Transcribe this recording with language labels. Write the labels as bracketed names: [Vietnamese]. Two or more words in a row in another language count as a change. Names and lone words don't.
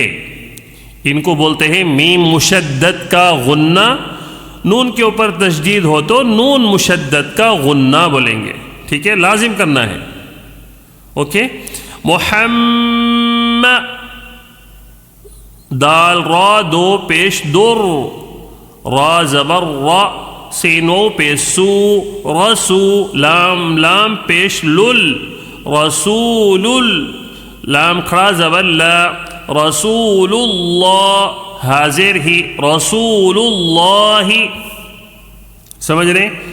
[Urdu] ان کو بولتے ہیں میم مشدد کا غنہ، نون کے اوپر تشدید ہو تو نون مشدد کا غنہ بولیں گے، ٹھیک ہے، لازم کرنا ہے، اوکے۔ محمد، دال را 2 پیش در، را زبر را، سینو پیش سو، رسو، لام لام پیش لل، رسول، لام کھڑا زبر لا، رسول اللہ، حاضر ہی، رسول اللہ، سمجھ رہے ہیں؟